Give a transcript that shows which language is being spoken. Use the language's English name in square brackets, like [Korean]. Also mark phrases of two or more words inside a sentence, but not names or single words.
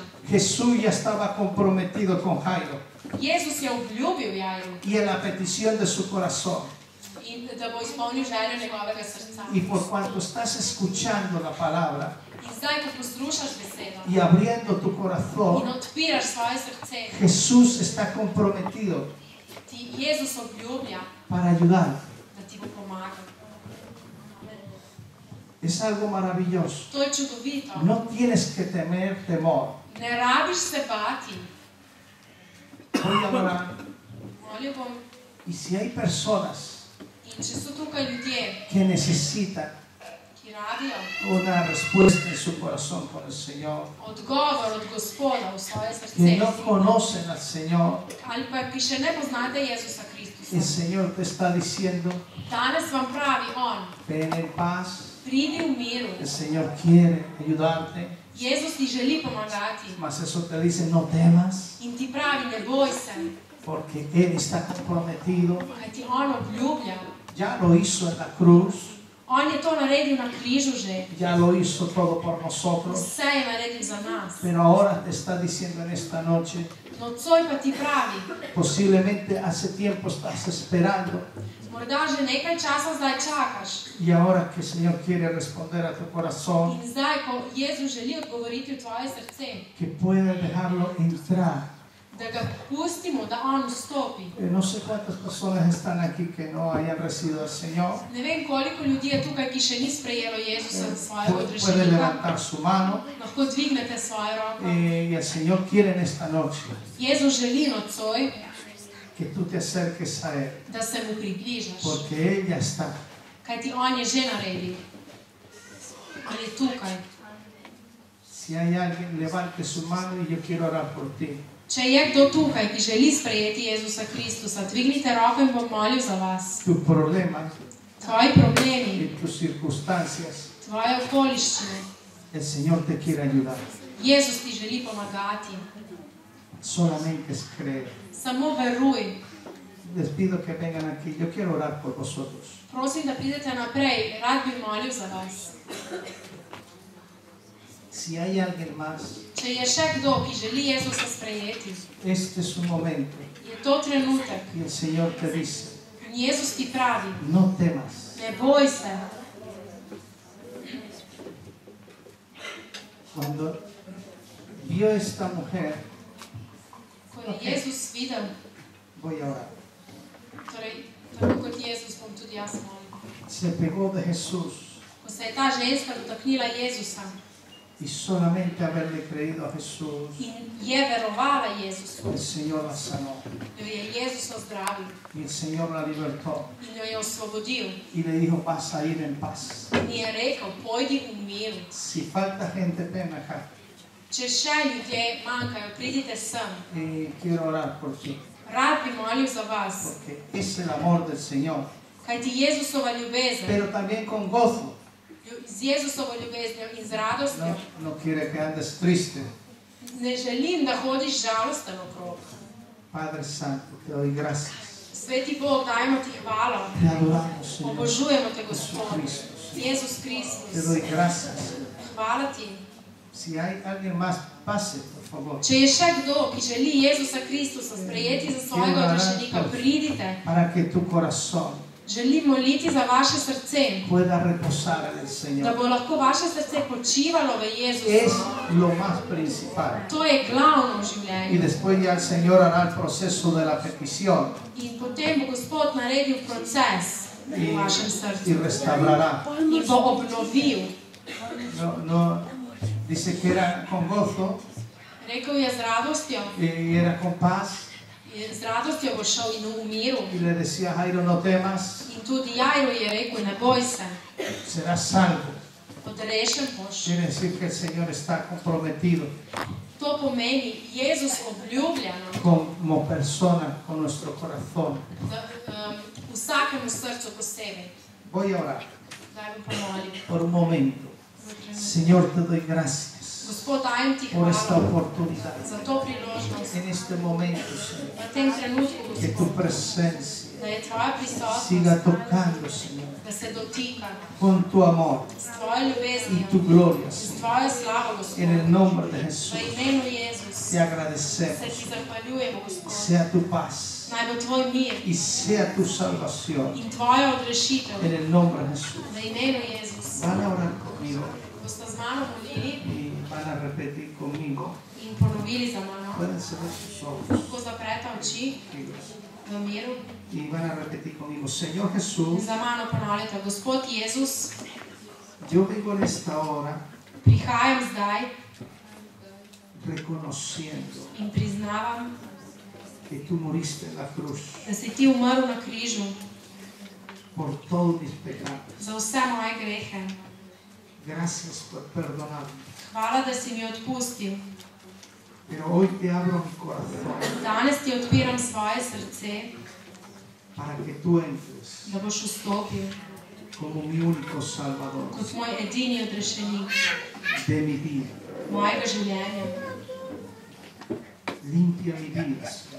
[Spanish] Jesús ya estaba comprometido con Jairo [Slovenian] Jezus je obljubil Jairu [Spanish] y en la petición de su corazón. [Slovenian] in da bo izpolnil željo njegovega srca. [Spanish] Y por cuanto estás escuchando la palabra [Slovenian] In zdaj, ko poslušaš besedo [Spanish] y abriendo tu [Slovenian] in [Spanish] corazón, [Slovenian] odpiraš svoje srce, [Spanish] Jesús está comprometido [Slovenian] ti Jezus obljublja, [Spanish] para ayudar. [Slovenian] da ti bo pomagal. [Spanish] Es algo maravilloso. [Slovenian] To je čudovito. [Spanish] No tienes que tener temor. [Slovenian] Ne rabiš se bati. [Spanish] Voy a orar. [Slovenian] Molil bom. [Spanish] Y si hay personas [Slovenian] In če so tukaj ljudje, [Spanish] que necesitan [Slovenian] ki rabijo [Spanish] una respuesta en su corazón con el Señor, [Slovenian] odgovor od Gospoda v svoje [Spanish] que no [Slovenian] srce, [Spanish] conocen al Señor, [Slovenian] ali pa ki še ne poznate Jezusa [Spanish] el [Slovenian] Kristusa, [Spanish] Señor te está diciendo, [Slovenian] danes vam pravi On, [Spanish] ven en paz. [Slovenian] pridi v miru. [Spanish] El Señor quiere ayudarte, [Slovenian] Jezus ti želi pomagati [Spanish] mas eso te dice, no temas, [Slovenian] in ti pravi, ne boj se, [Spanish] porque Él está comprometido. [Slovenian] kajti On obljublja. [Spanish] Ya lo hizo en la cruz, [Slovenian] On je to naredil na križu že, [Spanish] ya lo hizo todo por nosotros, [Slovenian] vse je naredil za nas. [Spanish] pero ahora te está diciendo en esta noche, [Slovenian] Nocoj pa ti pravi, [Spanish] posiblemente hace tiempo estás esperando [Slovenian] morda že nekaj časa zdaj čakaš. [Spanish] y ahora que el Señor quiere responder a tu corazón, [Slovenian] In zdaj, ko Jezus želi odgovoriti v tvoje srce, [Spanish] que puedas dejarlo entrar [Slovenian] da ga pustimo, da on vstopi. [Spanish] No sé cuántas personas están aquí que no hayan recibido al Señor. [Slovenian] Ne vem, koliko ljudi je tukaj, ki še ni sprejelo Jezusa za svojega [Spanish] Puede [Slovenian] odrešenika. [Spanish] levantar su mano [Slovenian] Lahko dvignete svojo roko. [Spanish] y el Señor quiere en esta noche [Slovenian] Jezus želi nocoj, [Spanish] que tú te acerques a Él, [Slovenian] da se mu približaš. [Spanish] porque Él ya está. [Slovenian] Kajti on je že naredil. On je tukaj. [Spanish] Si hay alguien, levante su mano y yo quiero orar por ti. [Slovenian] Če je kdo tukaj, ki želi sprejeti Jezusa Kristusa, dvignite roko in bom molil za vas. [Spanish] Tu problema [Slovenian] Tvoji problemi, [Spanish] y tus circunstancias, [Slovenian] tvoje okoliščine, [Spanish] el Señor te quiere ayudar. [Slovenian] Jezus ti želi pomagati. [Spanish] Solamente es creer. [Slovenian] Samo veruj. [Spanish] Les pido que vengan aquí. Yo quiero orar por vosotros. [Slovenian] Prosim, da pridete naprej. Rad bi molil za vas. [Spanish] Si hay alguien más, [Slovenian] Če je še kdo, ki želi Jezusa sprejeti, [Spanish] este es un momento. [Slovenian] je to trenutek. [Spanish] Y el Señor te dice, [Slovenian] In Jezus ti pravi, [Spanish] no temas. [Slovenian] ne boj se. [Spanish] Cuando vio esta mujer, [Slovenian] Ko je Jezus videl, [Spanish] voy a orar. [Slovenian] torej, tako kot Jezus bom tudi jaz molil. [Spanish] Se pegó de Jesús [Slovenian] Ko se je ta ženska dotaknila Jezusa [Spanish] y solamente haberle creído a Jesús, [Slovenian] in je verovala Jezusu, [Spanish] el Señor la sanó [Slovenian] jo je Jezus ozdravil [Spanish] y el Señor la libertó [Slovenian] in jo je osvobodil. [Spanish] y le dijo, vas a ir en paz. [Slovenian] In je rekel, pojdi v miru. [Spanish] Si falta gente, ven acá. [Slovenian] Če še ljudje manjkajo, pridite sem. [Spanish] Y quiero orar por ti, [Slovenian] Rad bi molil za vas, [Spanish] porque es el amor del Señor, [Slovenian] kajti Jezusova ljubezen, [Spanish] pero también con gozo. [Slovenian] z Jezusovo ljubeznijo in z radostjo, [Spanish] No quiere que andes triste. [Slovenian] ne želim, da hodiš žalosten okrog. [Spanish] Padre Santo, te doy gracias. [Slovenian] Sveti Bog, dajmo ti hvala. [Spanish] Te adoramos, Señor. [Slovenian] Obožujemo te, Gospod. [Spanish] Jesucristo. [Slovenian] Jezus [Spanish] Te [Slovenian] Kristus. [Spanish] doy gracias. [Slovenian] Hvala ti. [Spanish] Si hay alguien más, pase, por favor. [Slovenian] Če je še kdo, ki želi Jezusa Kristusa sprejeti za svojega odrešenika, pridite. [Spanish] Para que tu corazón [Slovenian] Želim moliti za vaše srce, [Spanish] pueda reposar en el [Slovenian] da [Spanish] Señor. [Slovenian] bo lahko vaše srce počivalo v [Spanish] Es [Slovenian] Jezusu. [Spanish] lo más principal. [Slovenian] To je glavno v [Spanish] Y [Slovenian] življenju. [Spanish] después ya el Señor hará el proceso de la petición [Slovenian] In potem bo Gospod naredil proces v vašem [Spanish] y [Slovenian] srcu [Spanish] restaurará. [Slovenian] in bo obnovil. [Spanish] No, dice que era con gozo [Slovenian] Rekel je z radostjo, [Spanish] y era con paz. [Slovenian] z radostjo bo šel in v miru. [Spanish] Y le decía a Jairo, no temas, [Slovenian] In tudi Jajro je rekel, ne boj se, [Spanish] serás salvo. [Slovenian] odrešen boš. [Spanish] Quiere decir que el Señor está comprometido [Slovenian] To pomeni, Jezus obljublja nam, [Spanish] como persona con nuestro corazón. [Slovenian] da vsakemu srcu posebej. [Spanish] Voy a orar [Slovenian] Zdaj bom pomolil. [Spanish] por un momento. Señor, te doy gracias [Slovenian] Gospod, dajem ti [Spanish] por esta [Slovenian] hvala [Spanish] oportunidad. [Slovenian] za to priložnost, [Spanish] En este momento, Señor, [Slovenian] v tem trenutku, [Spanish] que tu [Slovenian] Gospod, [Spanish] presencia [Slovenian] da je tvoja [Spanish] siga [Slovenian] prisotnost, [Spanish] tocando, Señor, [Slovenian] da se dotika [Spanish] con tu amor [Slovenian] s tvojo [Spanish] y [Slovenian] ljubeznijo, [Spanish] tu gloria, [Slovenian] s [Spanish] Señor. [Slovenian] tvojo slavo, Gospod. [Spanish] En el nombre de [Slovenian] V [Spanish] Jesús, [Slovenian] imenu Jezus [Spanish] te [Slovenian] se [Spanish] agradecemos. [Slovenian] ti zahvaljujemo, Gospod. [Spanish] Sea tu paz [Slovenian] Naj bo tvoj mir [Spanish] y sea tu salvación. [Slovenian] in tvoja odrešitev [Spanish] En el nombre de Jesús. [Slovenian] v imenu Jezus. [Spanish] Van a orar conmigo [Slovenian] Boste z mano molili [Spanish] y van a repetir conmigo. [Slovenian] in ponovili za mano. [Spanish] Pueden cerrar sus ojos [Slovenian] Lahko zaprete oči v miru [Spanish] y van a repetir conmigo. Señor [Slovenian] in [Spanish] Jesús, [Slovenian] za mano ponavljate, Gospod Jezus, [Spanish] yo vengo en esta hora [Slovenian] prihajam zdaj [Spanish] reconociendo [Slovenian] in priznavam, [Spanish] que tú moriste en la cruz [Slovenian] da si ti umrl na križu [Spanish] por todos mis pecados. [Slovenian] za vse moje grehe. [Spanish] Gracias por perdonarme. [Slovenian] Hvala, da si mi odpustil. [Spanish] Pero hoy te abro mi corazón [Slovenian] Danes ti odpiram svoje srce, [Spanish] para que tú entres [Slovenian] da boš vstopil [Spanish] como mi único Salvador [Slovenian] kot moj edini odrešenik [Spanish] de mi vida. [Slovenian] mojega življenja. [Spanish] Limpia mi vida, Señor,